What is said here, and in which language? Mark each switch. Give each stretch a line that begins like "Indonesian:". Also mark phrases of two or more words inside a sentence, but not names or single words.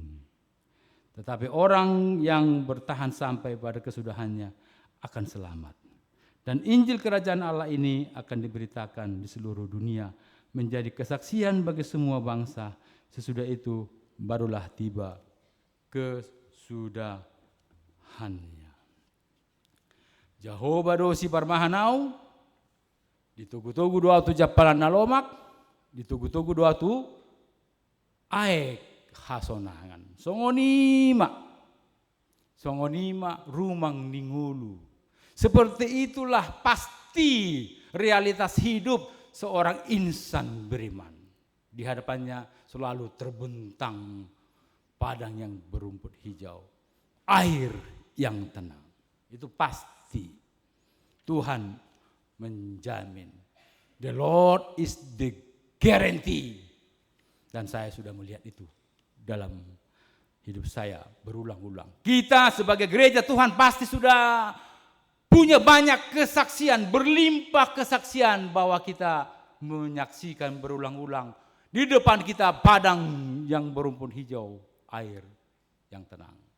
Indonesian: Tetapi orang yang bertahan sampai pada kesudahannya akan selamat. Dan Injil Kerajaan Allah ini akan diberitakan di seluruh dunia, menjadi kesaksian bagi semua bangsa. Sesudah itu barulah tiba kesudahannya.
Batak Toba: Jehovah dosi parmahanau, ditugu-tugu doa tu japalan nalomak, ditugu-tugu doa tu aek hasonangan. Songonima rumang ningulu.
Indonesian: Seperti itulah pasti realitas hidup seorang insan beriman. Di hadapannya selalu terbentang padang yang berumput hijau, air yang tenang. Itu pasti. Tuhan menjamin.
English: The Lord is the guarantee.
Indonesian: Dan saya sudah melihat itu dalam hidup saya berulang-ulang. Kita sebagai gereja Tuhan pasti sudah punya banyak kesaksian, berlimpah kesaksian bahwa kita menyaksikan berulang-ulang di depan kita padang yang berumput hijau, air yang tenang.